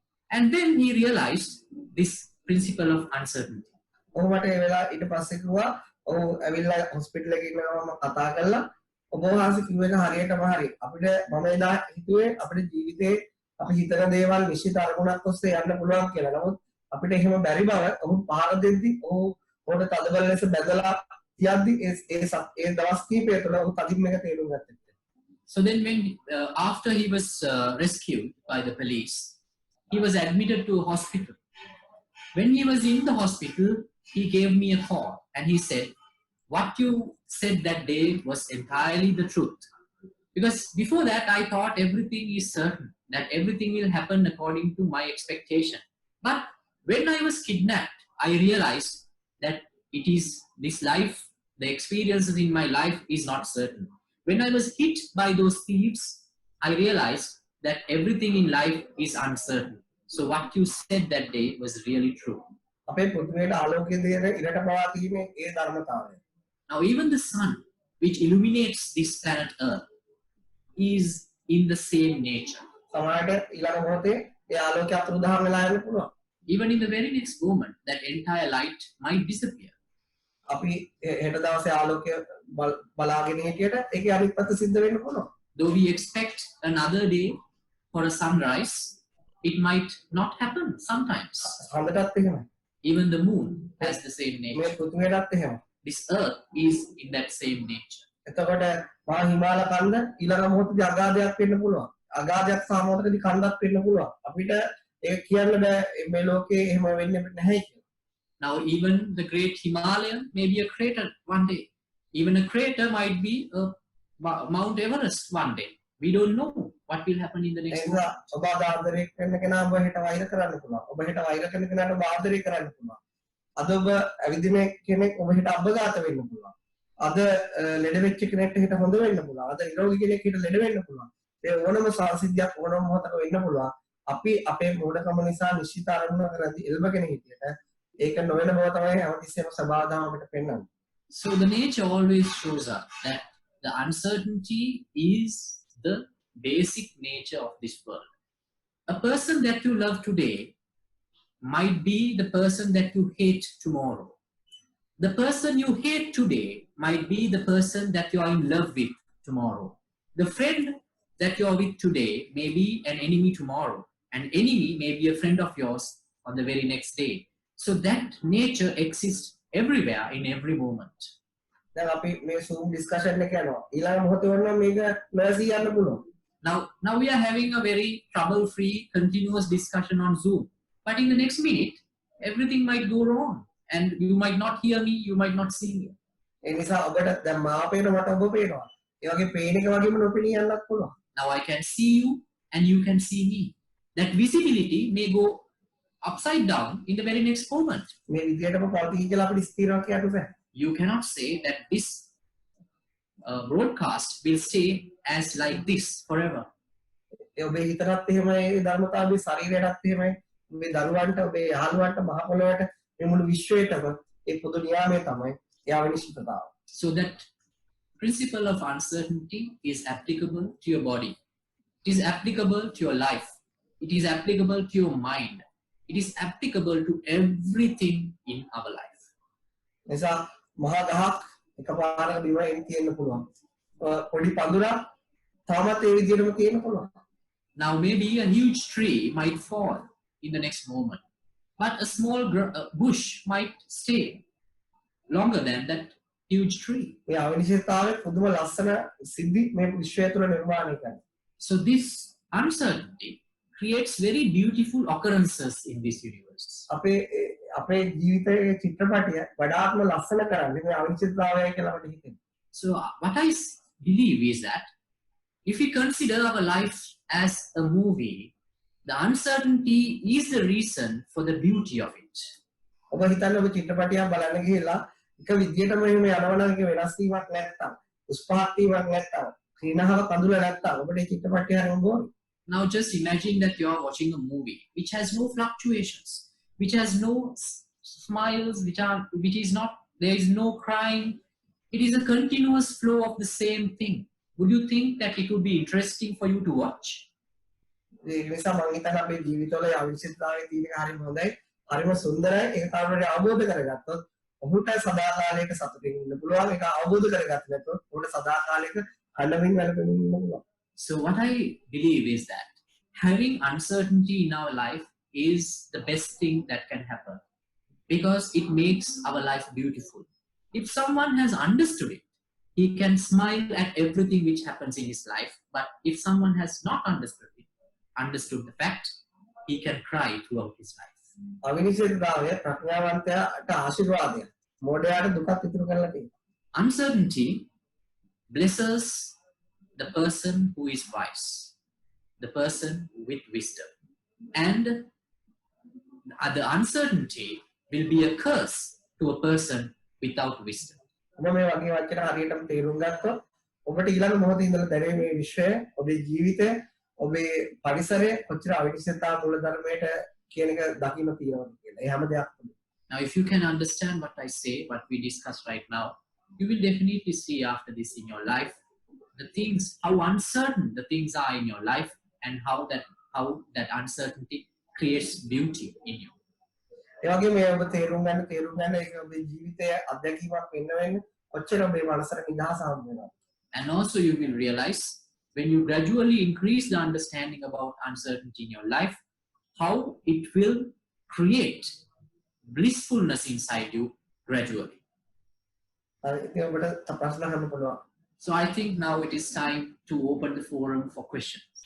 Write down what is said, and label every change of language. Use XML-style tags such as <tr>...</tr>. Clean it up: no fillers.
<en>And then he realized this principle of uncertainty.</en> <si>ඔහු මට ඒ වෙලාව ඊට පස්සේ කිව්වා ඔහු ඇවිල්ලා හොස්පිටල් එකේ ඉන්නවම කතා කළා ඔබ වහන්සේ කිව්ව එක හරියටම හරි අපිට මම එදා හිතුවේ අපේ ජීවිතේ අපි හිතන දේවල් නිශ්චිත අරමුණක් ඔස්සේ යන්න පුළුවන් කියලා. නමුත් අපිට එහෙම බැරි බව ඔහු පහර දෙද්දි ඔහුට තදබල ලෙස බැඳලා තියද්දි ඒ දවස් කිහිපය තුළ ඔහු තදින්ම එක තේරුම් ගත්තා.</si> <en>So then when after he was rescued by the police, he was admitted to a hospital. When he was in the hospital, he gave me a call and he said, what you said that day was entirely the truth. Because before that, I thought everything is certain, that everything will happen according to my expectation. But when I was kidnapped, I realized that it is this life, the experiences in my life is not certain. When I was hit by those thieves, I realized that everything in life is uncertain. So what you said that day was really true.</en> <si>අපේ පෘථිවියට ආලෝකය දෙන ඉරට පවා තියෙන ඒ ධර්මතාවය.</si> <en>Now even the sun, which illuminates this planet Earth, is in the same nature.</en> <si>සමහරට ඊළඟ මොහොතේ ඒ ආලෝකය අතුරුදහන් වෙලා යන්න පුළුවන්.</si> <en>Even in the very next moment, that entire light might disappear.</en> <si>අපි හෙට දවසේ ආලෝකය බලාගෙන හිටියට ඒකේ අනිත් පැත්ත සිද්ධ වෙන්න පුළුවන්.</si> <en>Though we expect another day for a sunrise, it might not happen sometimes.</en> <si>හඳටත් එහෙමයි.</si> <en>Even the moon has the same</en> <si>මේ</si> <en>nature.</en> <si>පෘථිවියටත් එහෙමයි.</si> <en>This earth is in that same nature.</en> <si>එතකොට මහා හිමාල කන්ද ඊළඟ මොහොතේදී අගාධයක් වෙන්න පුළුවන්. අගාධයක් සහ මොහොතකදී කන්දක් වෙන්න පුළුවන්. අපිට ඒක කියන්න බෑ මේ ලෝකේ එහෙම වෙන්නේ නැහැ කියලා.</si> <en>Now even the great Himalaya may be a crater one day. Even a crater might be a Mount Everest one day. We don't know what will happen in the next</en> <si>ඒක ඔබ ආදරය කරන කෙනා ඔබ හෙට වෛර කරන්න පුළුවන්. ඔබ හෙට වෛර කරන කෙනාට ඔබ ආදරය කරන්න පුළුවන්. අද ඔබ ඇවිදින කෙනෙක් ඔබ හෙට අබ්බගාත වෙන්න පුළුවන්. අද ලෙඩ වෙච්ච කෙනෙක්ට හෙට හොඳ වෙන්න පුළුවන්. අද නිරෝගී කෙනෙක් හෙට ලෙඩ වෙන්න පුළුවන්. ඒ ඕනම සංසිද්ධියක් ඕනම මොහොතක වෙන්න පුළුවන්. අපි අපේ මෝඩකම නිසා නිශ්චිත අරමුණක් කරද්දී එල්බගෙන හිටියට ඒක නොවන බව තමයි හැමතිස්සෙම සබාදාම අපිට පෙන්වන්නේ.</si> <en>So the nature always shows up that the uncertainty is the basic nature of this world. A person that you love today might be the person that you hate tomorrow. The person you hate today might be the person that you are in love with tomorrow. The friend that you are with today may be an enemy tomorrow. An enemy may be a friend of yours on the very next day. So that nature exists everywhere in every moment.</en> <si>දැන් අපි මේ</si> <en>Zoom discussion</en> <si>එක යනවා. ඊළඟ මොහොතේ වුණා මේක නැසී යන්න පුළුවන්.</si> <en>Now we are having a very trouble-free, continuous discussion on Zoom. But in the next minute, everything might go wrong. And you might not hear me, you might not see me.</en> <si>ඒ නිසා ඔබට දැන් මා පේන මට ඔබ පේනවා. ඒ වගේ පේන එක වගේම නොපෙනී යන්නත් පුළුවන්.</si> <en>Now I can see you and you can see me. That visibility may go upside down in the very next moment.</en> <si>මේ විදියටම පවතී කියලා අපිට ස්ථිරව කියන්න බෑ.</si> <en>You cannot say that this broadcast will stay as like this forever.</en> <si>ඒ ඔබේ හිතටත් එහෙමයි, ඒ ධර්මතාවයේ ශරීරයටත් එහෙමයි. මේ දරුවන්ට, ඔබේ යහළුවන්ට, මහ පොළොවට, මේ මුළු විශ්වයටම ඒ පොදු නියාමය තමයි ඒ අවිනිශ්චිතතාව.</si> <en>So that principle of uncertainty is applicable to your body. It is applicable to your life. It is applicable to your mind. It is applicable to everything in our life.</en> <si>නිසා මහා ගහක් එකපාරට බිමෙන් තියෙන්න පුළුවන්. පොඩි පඳුරක් තාමත් ඒ විදියටම තියෙන්න පුළුවන්.</si> <en>Now maybe a huge tree might fall in the next moment, but a small bush might stay longer than that huge tree.</en> <si>මේ අවිනිශ්චිතතාවය පුදුම ලස්සන සිද්ධි මේ විශ්වය තුළ නිර්මාණය කරනවා.</si> <en>So this uncertainty creates very beautiful occurrences in this universe.</en> <si>අපේ ජීවිතයේ චිත්‍රපටය වඩාත්ම ලස්සන කරන්නේ මේ අවිනිශ්චිතතාවයයි කියලා අපිට හිතෙනවා.</si> <en>So what I believe is that if we consider our life as a movie, the uncertainty is the reason for the beauty of it.</en> <si>ඔබ හිතන්න ඔබ චිත්‍රපටයක් බලන්න ගිහලා එක විදියටම එහෙම යනවා නම් ඒක වෙනස් වීමක් නැත්තම්, උස්පහත් වීමක් නැත්තම්, ක්‍රීනහව කඳුල නැත්තම් ඔබට ඒ චිත්‍රපටය හරිම බෝරි.</si> <en>Now just imagine that you are watching a movie which has no fluctuations, which has no smiles, which is not, there is no crying. It is a continuous flow of the same thing. Would you think that it would be interesting for you to watch?</en> <si>ඒ නිසා මම හිතන්නේ අපේ ජීවිතවල අවිනිශ්චිතතාවය තියෙන එක හරිම හොඳයි, හරිම සුන්දරයි. ඒක තාමට අවබෝධ කරගත්තොත් ඔහුට සදාකාලයක සතුටින් ඉන්න පුළුවන්. ඒක අවබෝධ කරගත්තොත් ඔහුට සදාකාලයක අඬමින් වැළපෙමින් ඉන්න පුළුවන්.</si> <en>So what I believe is that having uncertainty in our life is the best thing that can happen, because it makes our life beautiful. If someone has understood it, he can smile at everything which happens in his life. But if someone has not understood the fact, he can cry throughout his life.</en> <si>අවිනිශ්චිතතාවය ප්‍රඥාවන්තයාට ආශිර්වාදයක්. මොඩයාට දුකක් ඉතුරු කරලා තියෙනවා.</si> <en>Uncertainty blesses the person who is wise, the person with wisdom. And the uncertainty will be a curse to a person without wisdom.</en> <si>ඔබ මේ වගේ වචන හරියටම තේරුම් ගත්තොත් ඔබට ඊළඟ මොහොතේ ඉඳලා දැනෙන්නේ මේ විශ්වය, ඔබේ ජීවිතය, ඔබේ පරිසරය කොච්චර අවිනිශ්චිතතාව මූලධර්මයට කියන එක දකින්න තියෙනවද කියලා. ඒ හැම දෙයක්ම.</si> <en>Now if you can understand what I say, what we discuss right now, you will definitely see after this in your life the things, how uncertain the things are in your life, and how that uncertainty creates beauty in you.</en> <si>ඒ වගේ මේ ඔබ තේරුම් ගන්න ඒක ඔබේ ජීවිතයේ අත්දැකීමක් වෙන්න වෙන්න ඔච්චර ඔබේ මනසට නිදහස හම්බ වෙනවා.</si> <en>And also you will realize when you gradually increase the understanding about uncertainty in your life, how it will create blissfulness inside you gradually.</en> <si>ඉතින් ඔබට ප්‍රශ්න අහන්න පුළුවන්.</si> <en>So I think now it is time to open the forum for questions.</en>